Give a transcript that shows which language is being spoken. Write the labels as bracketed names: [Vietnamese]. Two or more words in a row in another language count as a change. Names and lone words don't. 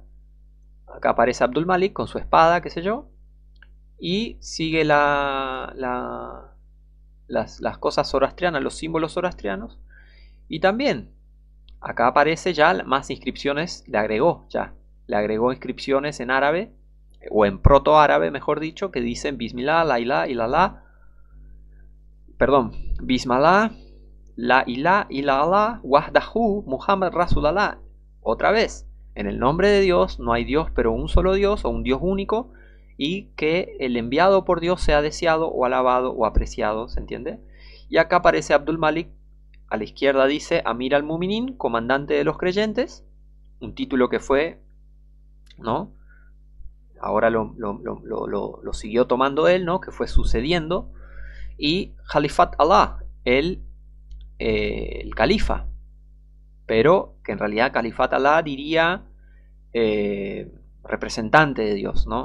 [Spanish] Acá aparece Abdul Malik con su espada, qué sé yo, y sigue las cosas zoroastrianas, los símbolos zoroastrianos. Y también acá aparece ya más inscripciones, le agregó inscripciones en árabe, o en proto-árabe, mejor dicho, que dicen [Arabic] بسم الله، لا إله إلا الله, [Spanish] perdón, [Arabic] بسم الله، لا إله إلا الله، وحده، محمد رسول الله. [Spanish] Otra vez, en el nombre de Dios no hay Dios pero un solo Dios, o un Dios único, y que el enviado por Dios sea deseado o alabado o apreciado, ¿se entiende? Y acá aparece Abdul Malik, a la izquierda dice [Arabic] أمير المؤمنين, [Spanish] comandante de los creyentes, un título que fue, ¿no?, ahora lo siguió tomando él, ¿no?, que fue sucediendo, y [Arabic] خليفة الله, [Spanish] el califa, pero que en realidad [Arabic] خليفة الله [Spanish] diría representante de Dios, ¿no?